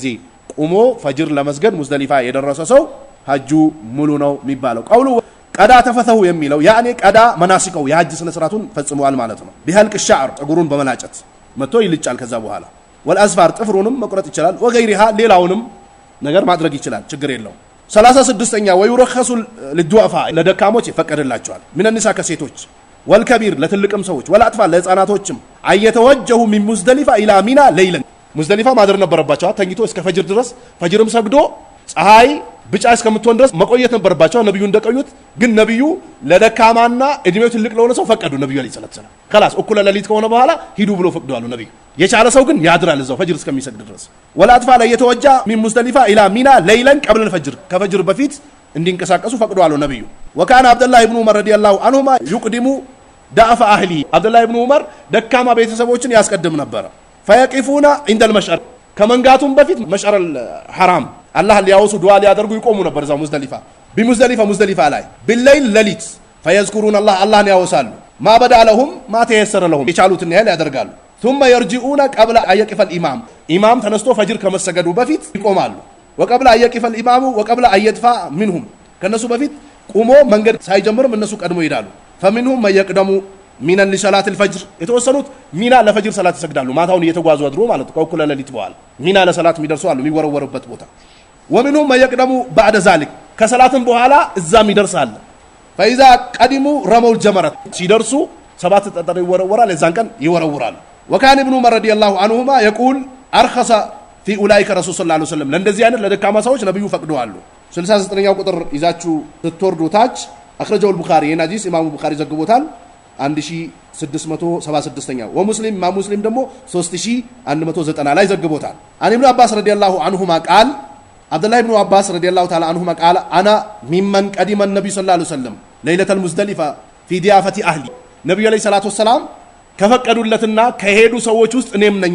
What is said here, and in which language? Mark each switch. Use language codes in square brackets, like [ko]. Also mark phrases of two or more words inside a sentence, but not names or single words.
[am] ቆሞ ፈጅር ለመስገድ ሙዝደሊፋ የደረሰ ሰው ሐጁ ሙሉ ነው የሚባለው [ar] قوله قضى تفثه [am] የሚለው ያኔ [ar] قضى مناسكه [am] የሐጅ ስነ ስርዓቱን ፈጽሟል ማለት ነው [ar] بحلق الشعر [am] ፀጉሩን በመላጨት መጥቶ ይልጫል ከዛ በኋላ ወልአዝፋር ጥፍሩንም መቁረጥ ይችላል ወገይሪሃ ሌላውንም ነገር ማድረግ ይችላል ችግር የለው 36ኛ [ar] ويرخص للضعفاء [am] ለደካሞች ይፈቀድላቸዋል ምን እንሳ ከሴቶች ወልከቢር ለትልቅም ሰዎች ወላጥፋል ለህፃናቶችም አየተወጀሁ [ar] من مزدلفة الى منى ليلا [am] ሙዝደሊፋ ማድር ነበረባቸው ተኝቶ እስከ ፈጅር ድረስ ፈጅርም ሰግዶ ፀሐይ ብጫ እስከምትሆን ድረስ መቆየት ነበረባቸው ነብዩ እንደቀዩት ግን ነብዩ ለደካማና እድሜው ትልቅ ለሆነ ሰው ፈቀዱ ነብዩ [ar] عليه الصلاة [am] ሰላም خلاص እኩለ ሌሊት ከሆነ በኋላ ሂዱ ብሎ ፈቅደዋል ነብዩ የቻለ ሰው ግን ያድራል እዛው ፈጅር እስከሚሰግድ ድረስ ወላጥፋ ላይ የተወጃ [ar] من مزدلفة الى منى ليلا قبل الفجر [am] ከፈጅር በፊት እንዲንቀሳቀሱ ፈቅደዋል ነብዩ [ar] وكان عبد الله ابن عمر رضي الله عنهما يقدم ضعف اهلي [am] عبد الله ابن عمر ደካማ ቤተሰቦችን ያስቀድም ነበር [ar] فيقفون عند المشعر [am] ከመንጋቱም በፊት መሽዓር [ar] الحرام الله [am] ሊያወሱ ዱዓ ሊያደርጉ ይቆሙ ነበር እዛው ሙዝደሊፋ ላይ بالليل ለሊት [ar] فيذكرون الله [am] ያወሳሉ [ar] ما بدا لهم ما تيسر لهم [am] የቻሉትን ያህል ያደርጋሉ [ar] ثم يرجعون قبل ان يقف الامام [am] امام ተነስቶ ፈጅር ከመሰገዱ በፊት ይቆማሉ [ar] وقبل ان يقف الامام وقبل ان يدفع منهم [am] ከነሱ በፊት ቆሞ መንገድ ሳይጀምርም እነሱ ቀድሞ ይሄዳሉ [ar] فمنهم من يقدم من لصلاه الفجر [am] የተወሰኑት ሚና ለፈጅር ሰላት ይሰግዳሉ ማታውን እየተጓዙ አድሮ ማለት ከእኩለ ሌሊት በኋላ ሚና ለሰላት የሚደርሱ አሉ የሚወረወሩበት ቦታ [ar] ومنهم من يقدم بعد ذلك [am] ከሰላትም በኋላ እዛም ይደርሳል [ar] فاذا قدموا رموا الجمرة [am] ሲደርሱ ሰባት ጠጠር ይወረወራል የዛን ቀን ይወረወራሉ [ar] وكان ابن عمر رضي الله عنهما يقول ارخص في اولئك رسول صلى الله عليه وسلم [am] ለእንደዚህ አይነት ለደካማ ሰዎች ነብዩ ፈቅደዋል 69ኛው ቁጥር ይዛችሁ ስትወርዱ ታች [ar] اخرجه البخاري [am] የናጂስ ኢማሙ ቡኻሪ ዘግቦታል 1676ኛው ወሙስሊም ሙስሊም ደግሞ 3190 ላይ ዘግቦታል [ar] عن ابن عباس رضي الله عنهما قال عبد الله ابن عباس رضي الله تعالى عنهما قال أنا ممن قدم النبي صلى الله عليه وسلم ليلة المزدلفة في ضعفة أهله النبي عليه الصلاة والسلام [am] ከፈቀዱለትና ከሄዱ ሰዎች ውስጥ እኔም